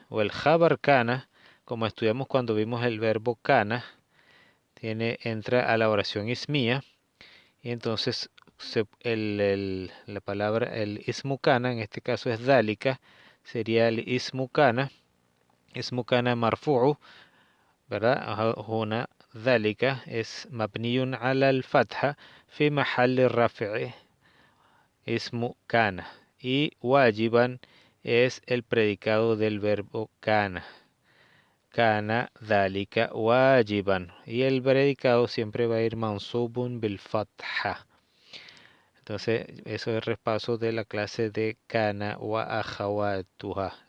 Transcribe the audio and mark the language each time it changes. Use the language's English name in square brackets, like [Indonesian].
[Spanish] O el khabar kana, como estudiamos cuando vimos el verbo kana, entra a la oración ismía y entonces la palabra, el ismu kana, en este caso es dhalika, sería el ismu kana. [Arabic] اسمه كان مرفوع [Spanish] ¿verdad? [Arabic] هنا ذلك [Spanish] es [Arabic] مبني على الفتحة في محل الرفع اسم كان y واجبا [Spanish] es el predicado del verbo kana. Kana dhalika wajiban. Y el predicado siempre va a ir mansubun bil fatha. Entonces, eso es repaso de la clase de kana wa akhawatuha.